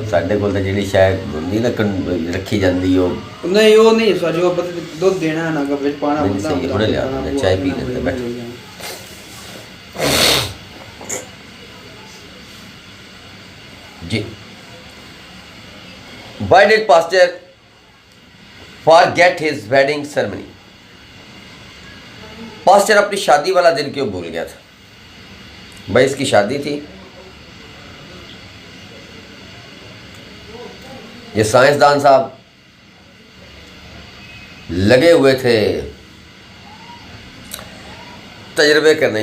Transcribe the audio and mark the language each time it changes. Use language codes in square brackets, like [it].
[pa] ساڈے کول تے جڑی شاید نہیں نا رکھی جاندی او نہیں سجو دودھ دینا ہے نا کہ وچ پانا نہیں صحیح ہے. ہنے لیا میں چائے پی لیتے بیٹھ. [en] جی Why did Pasteur forget his wedding ceremony? [ur] Posture اپنی شادی والا دن کیوں بھول گیا تھا؟ بھائی اس کی شادی تھی. یہ سائنسدان صاحب لگے ہوئے تھے تجربے کرنے.